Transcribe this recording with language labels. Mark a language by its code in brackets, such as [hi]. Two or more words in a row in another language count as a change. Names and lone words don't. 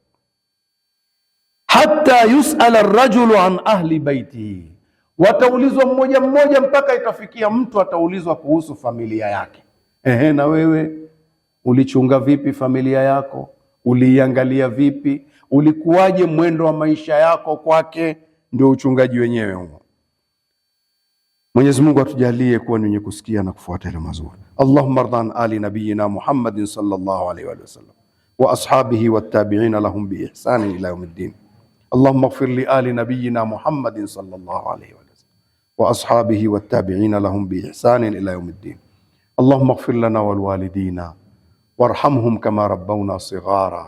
[ar] حتى يسأل الرجل عن أهل بيته, [sw] wataulizwa mmoja mmoja mpaka itafikia mtu ataulizwa kuhusu familia yake. Na wewe ulichunga vipi familia yako? Uliiangalia vipi? Ulikuwaje mwendo wa maisha yako kwake? Ndio uchungaji wenyewe huo. Mwenyezi Mungu atujalie kuwa ni wenye kusikia na kufuata yale mazuri. [ar] اللهم ارض عن آل نبينا محمد صلى الله عليه وسلم وأصحابه والتابعين لهم بإحسان إلى يوم الدين. اللهم اغفر لآل نبينا محمد صلى الله عليه وسلم وأصحابه والتابعين لهم بإحسان إلى يوم الدين. اللهم اغفر لنا وللوالدين وارحمهم كما ربونا صغارا.